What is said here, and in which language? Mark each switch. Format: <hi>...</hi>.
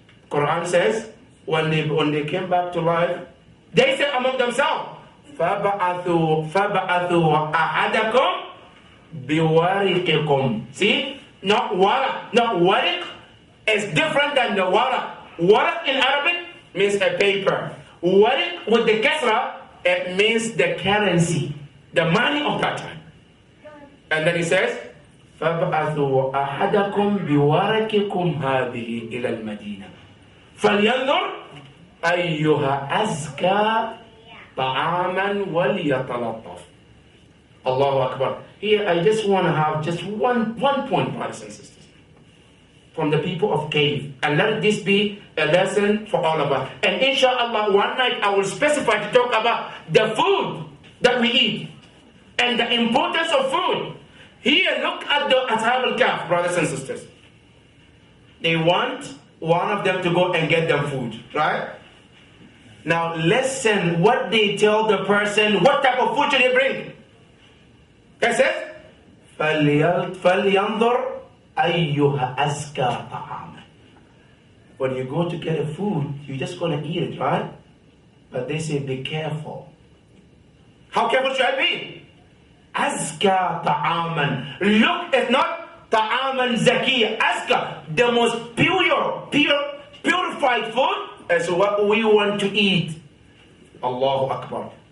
<en>Quran says, when they came back to life, they said among themselves,</en> <ar>فَبَعَثُوا أَحَدَكُمْ بِوَارِقِكُمْ.</ar> <en>See? Not warak. Not warik is different than the warak. Warak in Arabic means a paper. Warik with the kasra, it means the currency, the money of that time. And then he says,</en> <ar>فَبَعَثُوا أَحَدَكُمْ بِوَارِقِكُمْ هَذِهِ إِلَى الْمَدِينَةِ فَلْيَنْظُرْ أَيُّهَا أَزْكَى طَعَامًا وَلْيَتَلَطَّفْ.</ar> <en>Allahu Akbar. Here I just want to have just one point, brothers and sisters, from the people of cave, and let this be a lesson for all of us. And inshallah, one night I will specify to talk about the food that we eat and the importance of food. Here, look at the Ashab al-Kahf, brothers and sisters. They want one of them to go and get them food, right? Now listen what they tell the person. What type of food should they bring? It says,</en> <ar>فَلْيَنْظُرْ أَيُّهَا أَزْكَى طَعَامًا.</ar> <en>When you go to get a food, you're just going to eat it, right? But they say, be careful. How careful should I be?</en> <ar>أَزْكَى طَعَامًا.</ar> <en>Look, it's not</en> <ar>طَعَامًا زَكِيًّا. أَزْكَى,</ar> <en>the most purified food is what we want to eat. Allahu Akbar.</en>